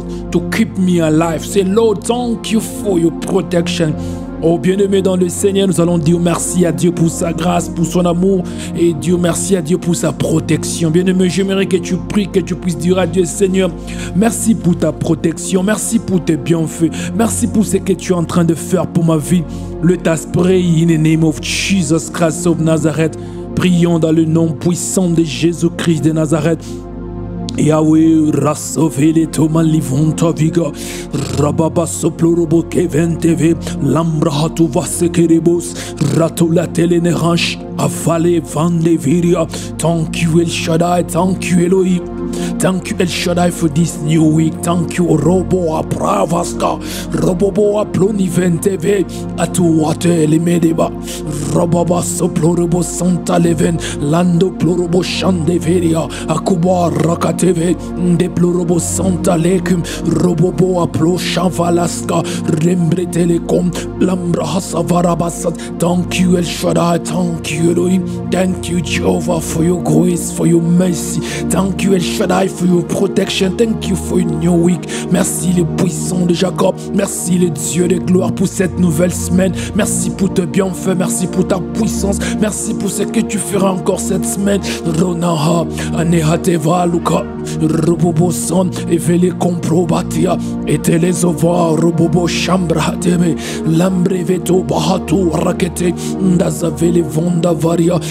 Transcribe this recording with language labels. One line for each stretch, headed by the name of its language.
English: To keep me alive. Say, Lord, thank you for your protection.
French: Oh bien-aimé dans le Seigneur, nous allons dire merci à Dieu pour sa grâce, pour son amour et Dieu merci à Dieu pour sa protection. Bien-aimé, j'aimerais que tu pries, que tu puisses dire à Dieu, Seigneur, merci pour ta protection, merci pour tes bienfaits, merci pour ce que tu es en train de faire pour ma vie.
English: Let us pray in the name of Jesus Christ of Nazareth.
French: Prions dans le nom puissant de Jésus-Christ de Nazareth. Yahweh, rasovele toma livonta viga, rababa soplorobo keventeve, lambrahatu vasekerebos, ratula teleneranch, avale vande viria.
English: Thank you El Shaddai, thank you Elohim. Thank you El Shaddai for this new week. Thank you Robo Apravaska, Robobo Aploniventeve, Atuate Limedeba, Robaba Soplorobo Santa Leven, Lando Plorobo Shandeveria, Akuba Rakateve, Deplorobo Santa Lekum, Robobo Aplo Shavalaska, Rembre Telecom, Lambra Hasavarabasat. Thank you El Shaddai, thank you Elohim, thank you Jehovah for your grace, for your mercy. Thank you El Shaddai for your protection. Thank you for a new week.
French: Merci le puissant de Jacob. Merci le Dieu de gloire pour cette nouvelle semaine. Merci pour tes bienfaits. Merci pour ta puissance. Merci pour ce que tu feras encore cette semaine. Ronaha, Anehateva, Luka, Robobo Son, Evele Comprobatia, Etelezova, Robobo Shambra, Tebe, Lambreveto, Bahatu, Rakete, Ndazavele Vonda Varia.